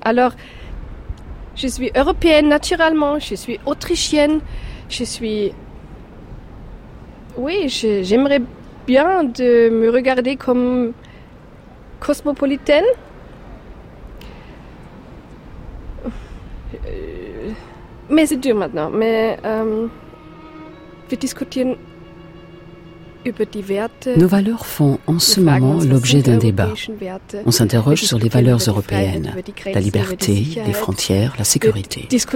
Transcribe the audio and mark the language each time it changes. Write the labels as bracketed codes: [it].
[fr] Alors, je suis européenne naturellement, je suis autrichienne, je suis... Oui, j'aimerais bien de me regarder comme cosmopolitaine. Mais c'est dur maintenant, mais [de] wir diskutieren über die Werte. [fr] Nos valeurs font en ce moment l'objet d'un débat. On s'interroge sur les valeurs européennes, la liberté, les frontières, la sécurité.